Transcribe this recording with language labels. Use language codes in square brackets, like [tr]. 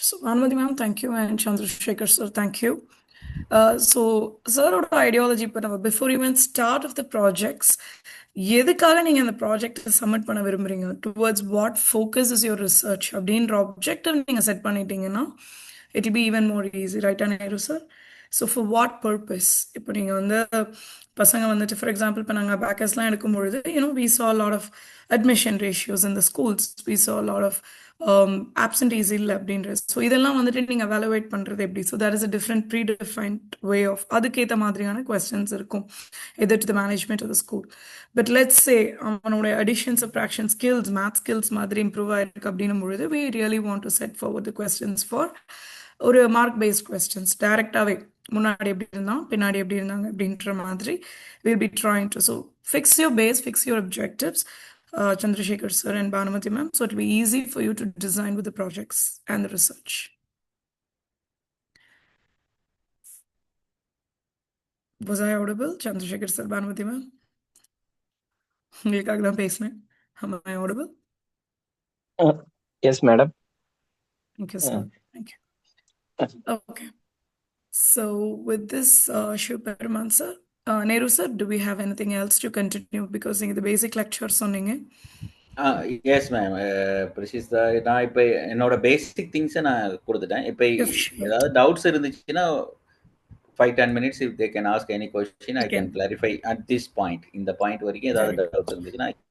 [en] So, Anumati ma'am, thank you, and Chandrasekhar sir, thank you. So, sir, our ideology, before even start of the projects, [ta] எதுக்காக நீங்க அந்த project submit பண்ண விரும்புறீங்க, [en] towards what focus is your research [ta] அப்படின்ற objective நீங்க set பண்ணிட்டீங்கன்னா [en] it will be even more easy, [ta] ரைட்டா Nehru sir? [en] So for what purpose? [ta] இப்போ நீங்கள் வந்து பசங்க வந்துட்டு ஃபார் எக்ஸாம்பிள் இப்போ நாங்கள் பேக்கர்ஸ்லாம் எடுக்கும்பொழுது [en] we saw a lot of admission ratios in the schools, we saw a lot of absentees [ta] இல்லை அப்படின்றது. ஸோ இதெல்லாம் வந்துட்டு நீங்கள் evaluate பண்ணுறது எப்படி? [en] so there is a different predefined way of [ta] அதுக்கேற்ற மாதிரியான questions இருக்கும் [en] either to the management of the school. But let's say [ta] அவனோட addition subtraction skills, math skills மாதிரி இம்ப்ரூவ் ஆயிருக்கு அப்படின்னும் பொழுது [en] we really want to set forward the questions for [ta] ஒரு mark paste questions. டைரக்டாகவே முன்னாடி எப்படி இருந்தான் பின்னாடி எப்படி இருந்தாங்க அப்படின்ற மாதிரி [en] we'll be trying to. So fix your base, fix your objectives, Chandrasekhar sir and Bhanumati ma'am, so it will be easy for you to design with the projects and the research. Was I audible? Chandrasekhar sir, Bhanumati ma'am, [ta] உங்களுக்காக தான் பேசினேன். [en] Am I audible? Yes, madam. Okay, sir. Thank you. Okay. So with this, Shivaperuman sir, Nehru sir, do we have anything else to continue? Because in the basic lecture சொன்னீங்க. [ta] Yes ma'am, precis நான் இப்போ என்னோட பேசிக் திங்ஸை நான் கொடுத்துட்டேன். இப்போ ஏதாவது doubts இருந்துச்சுன்னா [en] 5-10 minutes if they can ask any question, I can clarify at this point. [ta] இந்த பாயிண்ட் வரைக்கும் ஏதாவது டவுட்ஸ் இருந்துச்சுன்னா.